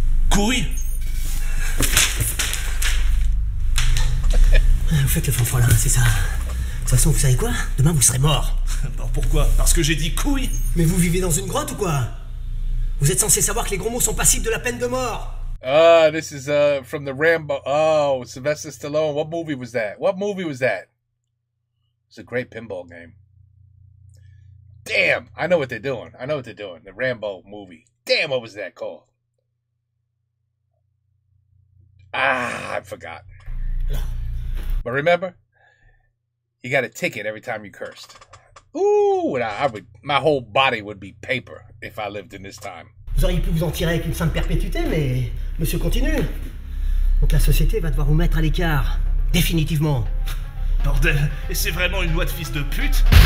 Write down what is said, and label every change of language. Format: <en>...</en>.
<fr>Courir! Vous faites le fanfolin, c'est ça. De toute façon, vous savez quoi? Demain, vous serez mort. Alors pourquoi? Parce que j'ai dit couille? Mais vous vivez dans une grotte ou quoi? Vous êtes censé savoir que les gros mots sont passibles de la peine de mort.</fr> <en>Ah, this is from the Rambo. Oh, Sylvester Stallone. What movie was that? It's a great pinball game. Damn, I know what they're doing. The Rambo movie. Damn, what was that called? Ah, I forgot. But remember, you got a ticket every time you cursed. Ooh, and my whole body would be paper if I lived in this time.</en> <fr>Vous auriez pu vous en tirer avec une simple perpétuité, mais monsieur continue. Donc la société va devoir vous mettre à l'écart. Définitivement. Bordel, et c'est vraiment une loi de fils de pute?</fr>